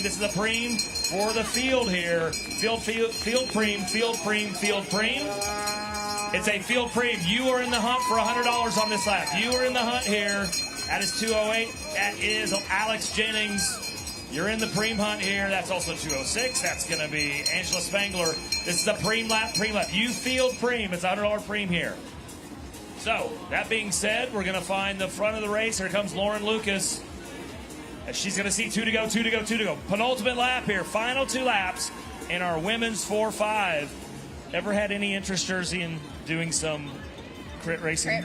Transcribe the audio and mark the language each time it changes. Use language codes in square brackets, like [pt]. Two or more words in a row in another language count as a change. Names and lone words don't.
[en] This is a pream for the field here. Field pream, field pream, field pream. It's a field pream. You are in the hunt for $100 on this lap. You are in the hunt here. That is 208. That is Alex Jennings. You're in the pream hunt here. That's also 206. That's going to be Angela Spangler. This is the pream lap, pream lap. You field pream. It's $100 pream here. So, that being said, we're going to find the front of the race. Here comes Lauren Lucas. She's going to see 2 to go, 2 to go, 2 to go. Penultimate lap here. Final 2 laps in our women's 4-5. Ever had any interest, Jersey, in doing some crit racing?